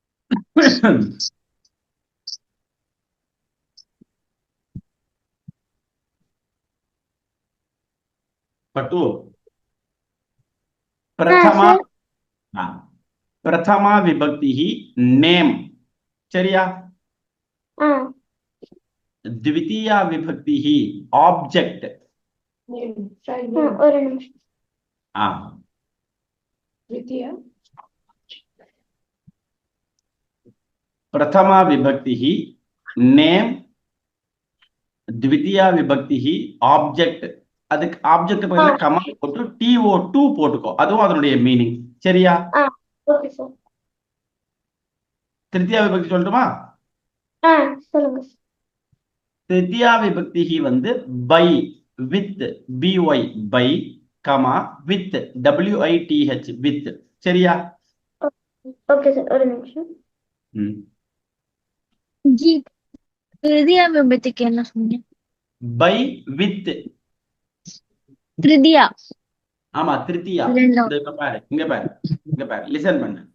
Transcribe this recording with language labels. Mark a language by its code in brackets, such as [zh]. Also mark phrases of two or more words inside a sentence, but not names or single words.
[ta] பட்டு, பிரதமா பிரதமா விபக்தி நேம், சரியா? [sa] द्वितीया विभक्ति ही ऑब्जेक्ट. [ta] ஒரு நிமிஷம். [sa] द्वितीया प्रथमा विभक्ति ही नेम, द्वितीया विभक्ति ही ऑब्जेक्ट. [ta] அதுக்கு ஆப்ஜெக்ட் பக்கத்துல கமா போட்டு TO2 போட்டுக்கோ, அதுவும் அதனுடைய மீனிங், சரியா? [en] okay sir. [ta] திருத்தியா விபக்தி சொல்லட்டுமா? சொல்லுங்க. திருத்தியா விபக்தி வந்து [en] by with BY by comma with WITH with, [ta] சரியா? [en] okay sir, [ta] ஒரு நிமிஷம். जी திருதியா விபக்திக்கு என்ன சொன்னீங்க? [en] by with. [ta] திருதியா. ஆமா, திருத்தியா. இங்க பாரு, இங்க பாரு, இங்க பாரு, லிசன் பண்ணு.